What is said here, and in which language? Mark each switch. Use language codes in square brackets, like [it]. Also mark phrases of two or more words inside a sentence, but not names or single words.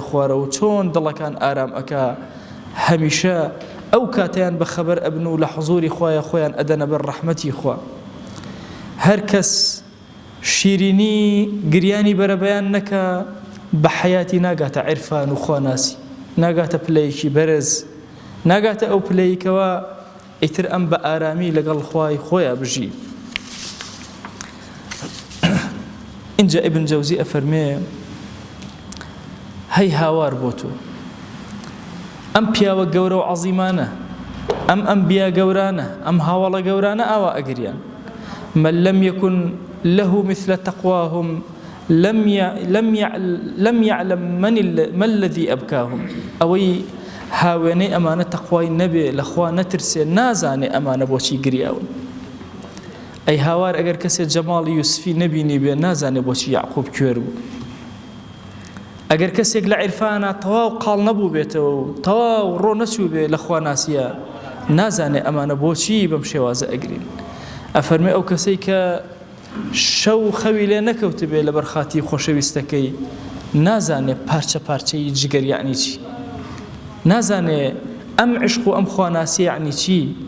[ckb] خوارەوە چۆن دڵەکان ئارام ئەکا هەمیشە ئەو کاتیان بەخەبەر ئەبن و لە حوزوری خۆیان خۆیان ئەدەنە بەر ڕەحمەتی خوا هەر کەس شیرینی گریانی بەرەبەیان نەکە بە حەیاتی ناگاتە عیرفان و خواناسی ناگاتە پلەیەکی بەرز ناگاتە ئەو پلەیەکەوە ئیتر ئەم بە ئارامی لەگەڵ خوای خۆیان بژی اینجا ابن جوزی ئەفەرمێ هەی هاوار بۆ تۆ ئەم پیاوە گەورە و عەزیمانە ئەم ئەنبیا گەورانە ئەم هاوڵە گەورانە ئاوا ئەگریان [ar] من لم يكن له مثل تقواهم لم يعلم ما الذي أبكاهم [ckb] أوي هاوێنەی ئەمانە تەقوای نەبێ لەخوا نەترسێ نازانێ ئەمانە بۆچی گریاون ئەی هاوار ئەگەر کەسێ جەماڵی یوسفی نەبینی بێ نازانێ بۆچی یعقوب کوێر بوو ئەگەر کەسێک لە عیرفانە تەواو قاڵ نەبوو بێتەوە و تەواو ڕۆ نەچوو بێ لەخوا ناسیە نازانێ ئەمانە بۆچی بەم شێوازە ئەگرین ئەفەرمێ ئەو کەسەی کە شەو خەوی لێ نەکەوت بێ لە بەرخاتی خۆشەویستەکەی نازانێ پارچە پارچەی جگەر یعنی چی نازانێ ئەم عشق و ئەم خواناسی یعنی چی